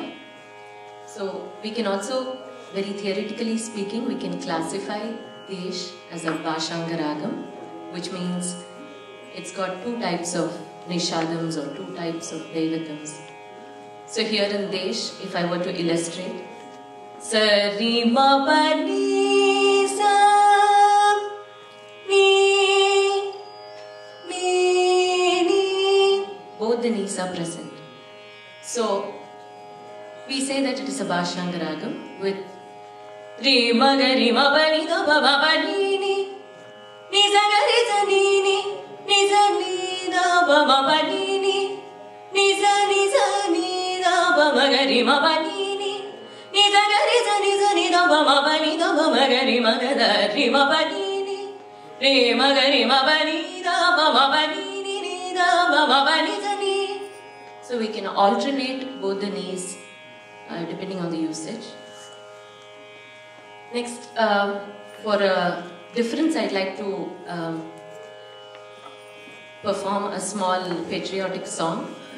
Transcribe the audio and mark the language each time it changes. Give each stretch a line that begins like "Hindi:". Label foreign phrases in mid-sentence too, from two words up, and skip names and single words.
English: So we can also, very theoretically speaking, we can classify Desh as a Bhashanga Ragam, which means it's got two types of Nishadams or two types of Devatams. So here in Desh, if I were to illustrate, Sari ma pa ni sa ni ni, both the Nis are present. So we say that it is a Bhashanga Ragam with Re ma ga re ma pa ni da ba ba pa ni ni sa ga re sa ni sa ni da ba ba pa ni ni sa ni da ba ma ga re ma pa ni sa ga re sa ni da ba ma pa ni da ba ma ga re ma ga da re ma pa ni re ma ga re ma pa ni da ba ma pa ni da ba ma pa ni sa ni. So we can alternate both the Nis depending on the usage. Next, for a difference, I'd like to perform a small patriotic song.